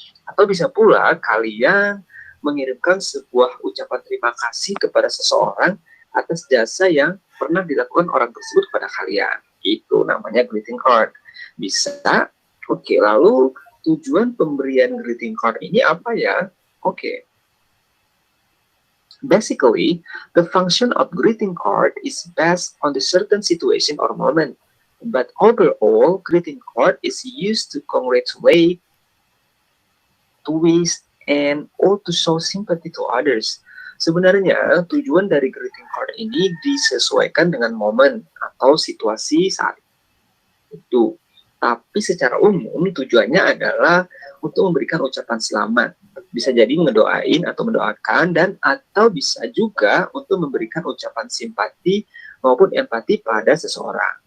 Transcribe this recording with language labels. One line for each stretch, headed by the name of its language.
Indonesian: Atau bisa pula kalian mengirimkan sebuah ucapan terima kasih kepada seseorang atas jasa yang pernah dilakukan orang tersebut kepada kalian. Itu namanya greeting card. Bisa. Oke, lalu tujuan pemberian greeting card ini apa ya? Oke.
English: Basically, the function of greeting card is based on the certain situation or moment. But overall, greeting card is used to congratulate, to wish, and or to show sympathy to others.
Indonesian: Sebenarnya tujuan dari greeting card ini disesuaikan dengan momen atau situasi saat itu. Tapi secara umum tujuannya adalah untuk memberikan ucapan selamat. Bisa jadi ngedoain atau mendoakan dan atau bisa juga untuk memberikan ucapan simpati maupun empati pada seseorang.